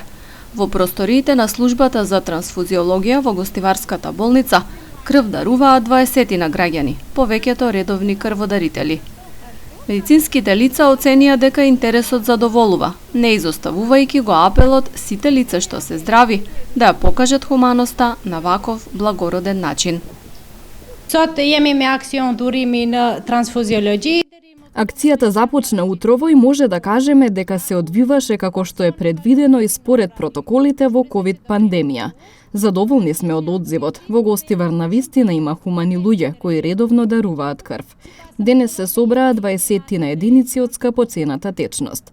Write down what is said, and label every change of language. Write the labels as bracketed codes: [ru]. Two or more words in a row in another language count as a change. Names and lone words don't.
[mk] Во просториите на службата за трансфузиологија во Гостиварската болница крв даруваат 20 граѓани, повеќето редовни крводарители. Медицинските лица оценија дека интересот задоволува, не изоставувајќи го апелот сите лица што се здрави да ја покажат хуманоста на ваков благороден начин. [sq] Sot jemi me aksion durimi në transfuziologji. [mk] Акцијата започна утрово и може да кажеме дека се одвиваше како што е предвидено и според протоколите во ковид пандемија. Задоволни сме од одзивот. Во Гостивар навистина има хумани луѓе кои редовно даруваат крв. Денес се собраа 20 единици од скапоцената течност.